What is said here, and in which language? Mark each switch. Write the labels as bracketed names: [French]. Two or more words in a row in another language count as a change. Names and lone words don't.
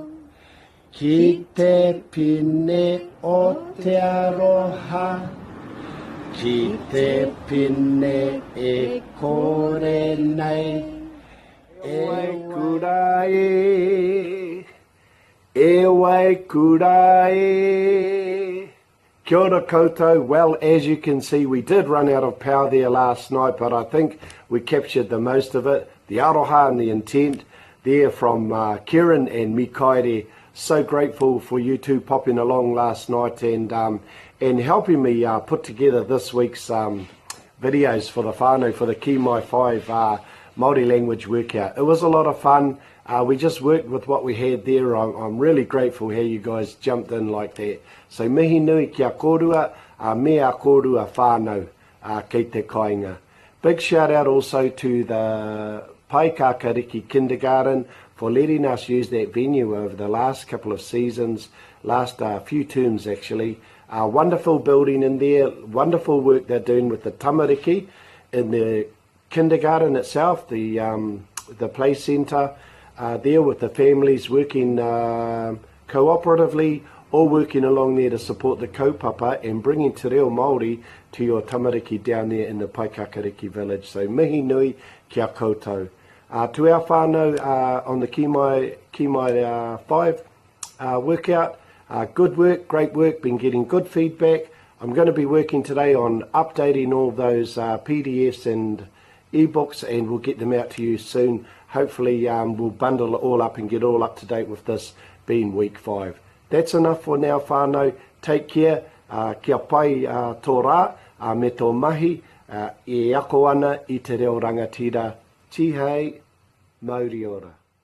[Māori] Ki te pine o te aroha. Ki te pine e kore nei. E kura e. E wai kura e. Kia ora koutou. [English] Well, as you can see, we did run out of power there last night, but I think we captured the most of it. The aroha and the intent there from Kieran and Mikaere. So grateful for you two popping along last night and helping me put together this week's videos for the whānau, for the Kiimai 5 Māori language workout. It was a lot of fun. We just worked with what we had there. I'm really grateful how you guys jumped in like that. [Māori] So mihi nui kia korua, mea korua whānau kei te kāinga. [English] Big shout out also to the Paikakariki Kindergarten for letting us use that venue over the last couple of seasons, last few terms actually. Wonderful building in there, wonderful work they're doing with the tamariki in the kindergarten itself, the play centre there with the families working cooperatively, all working along there to support the kaupapa and bringing [Māori] te reo Māori [English] to your tamariki down there in the Paikakariki village. [Māori] So mihi nui kia koutou. [English] To our whānau on the Kiimai 5 workout, good work, great work, been getting good feedback. I'm going to be working today on updating all those PDFs and ebooks, and we'll get them out to you soon. Hopefully we'll bundle it all up and get all up to date with this being week 5. That's enough for now, whānau. Take care. [Māori] Kia pai tō rā, me tō mahi, e ako ana I te reo rangatira. Tihei, Mauri ora.